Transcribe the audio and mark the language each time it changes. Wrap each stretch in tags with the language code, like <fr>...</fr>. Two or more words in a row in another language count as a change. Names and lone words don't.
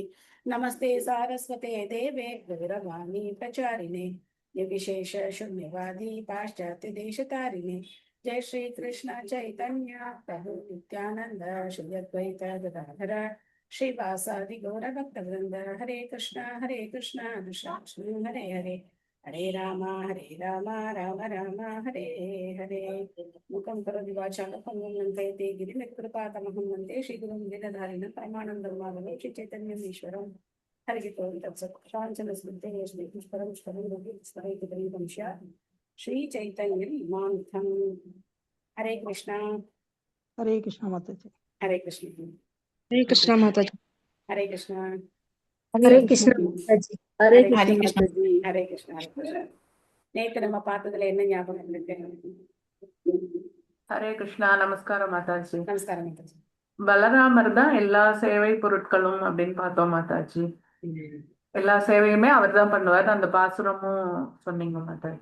<sa>नमस्ते सारस्वते देवे गौरवाणी प्रचारिणे निर्विशेष शून्यवादी पाश्चात्य देशतारिणे। जय श्री कृष्ण चैतन्य प्रभु नित्यानंद श्री अद्वैत गदाधर श्रीवासादि गौर भक्तवृंद। हरे कृष्ण कृष्ण हरे हरे हरे राम राम राम हरे हरे। मुखं करोति वाचालं पङ्गुं लङ्घयते गिरिं यत्कृपातमहं वन्दे श्रीगुरुं लीलाधारिणं परमानन्दं माधवं श्रीचैतन्यम् ईश्वरं। हरिः ओं तत्सत्। काञ्चनस्मृतेः श्रीपुष्परं स्मरेति स्यात् श्री चैतन्यं मान्थं।</sa> <hi>हरे कृष्णा माता जी। हरे कृष्ण हरे कृष्णा माता जी। हरे कृष्णा हरे कृष्णा माता जी। हरे कृष्ण हरे कृष्ण हरे कृष्ण।</hi> <ta>நேற்று நம்ம பார்த்ததுல என்ன ஞாபகம் இருக்கு? ஹரே கிருஷ்ணா. நமஸ்காரம் மாதாஜி. நமஸ்காரம் மாதாஜி. பலராமர் தான் எல்லா சேவை பொருட்களும் அப்படின்னு பார்த்தோம் மாதாஜி. எல்லா சேவையுமே அவர் தான் பண்ணுவார். அந்த பாசுரமும் சொன்னீங்க மாதாஜி.</ta>